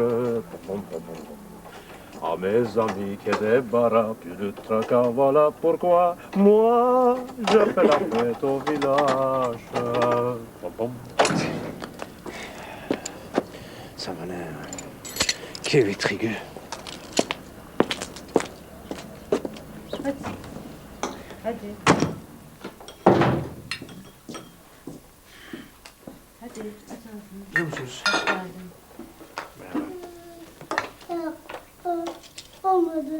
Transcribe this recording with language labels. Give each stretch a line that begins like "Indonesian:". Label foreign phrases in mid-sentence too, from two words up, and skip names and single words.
French: Pom pom pom pom. À mes amis qui débarrassent plus de tracas, voilà pourquoi moi je fais la fête au village. Pom pom. Ça m'a l'air... Quel trigu.
Turkish: Hadi. Hadi aç ağzını. Biliyor musunuz? Hoş geldin. Olmadı.